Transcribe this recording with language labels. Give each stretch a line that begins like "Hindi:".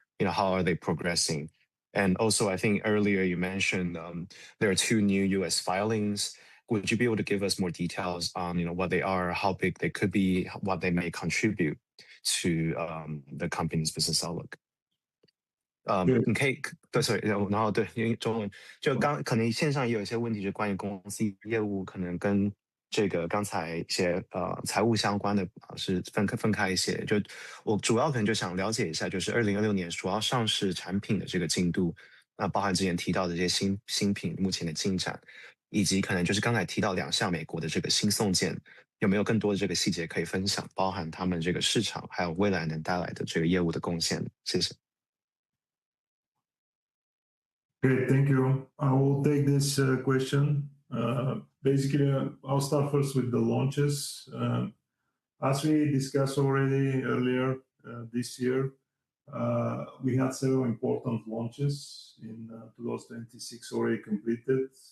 English: How are they progressing? And also, I think earlier you mentioned there are 2 new U.S. filings. Would you be able to give us more details on what they are, how big they could be, what they may contribute to the company's business outlook?
Chinese: 你可以对，然后对，因为中文就可能线上也有一些问题，就关于公司业务，可能跟这个刚才一些财务相关的是分开一些。就我主要可能就想了解一下，就是2026年主要上市产品的这个进度，包含之前提到的这些新品目前的进展，以及可能就是刚才提到2项美国的这个新送件，有没有更多的这个细节可以分享，包含他们这个市场还有未来能带来的这个业务的贡献？谢谢。
English: Great, thank you. I will take this question. Basically, I'll start first with the launches. As we discussed already earlier this year, we had several important launches in 2026 already completed.